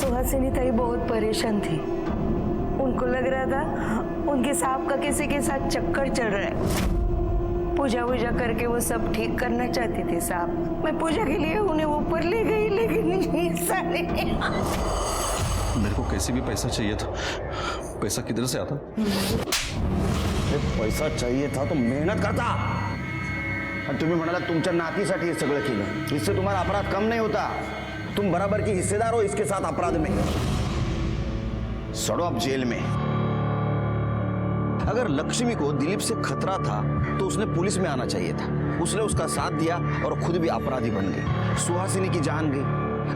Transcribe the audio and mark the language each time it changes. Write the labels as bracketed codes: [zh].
[hi] सुहासिनी ताई बहुत परेशान थी। उनको लग रहा था उनके सांप का किसी के साथ चक्कर चल रहा है। पूजा वूजा करके वो सब ठीक करना चाहती थी साहब। मैं पूजा के लिए उन्हें ऊपर ले गई, लेकिन सारे मेरे को कैसे भी पैसा चाहिए था। पैसा किधर से आता? पैसा चाहिए था तो मेहनत करता। [mr] आणि तुम्ही म्हणाला तुमच्या नातीसाठी हे सगळं केलं, [hi] इससे तुम्हारा अपराध कम नहीं होता। तुम बराबर की हिस्सेदार हो इसके साथ अपराध में। सड़ो अब जेल में। अगर लक्ष्मी को दिलीप से खतरा था तो उसने पुलिस में आना चाहिए था। उसने उसका साथ दिया और खुद भी अपराधी बन गई। सुहासिनी की जान गई।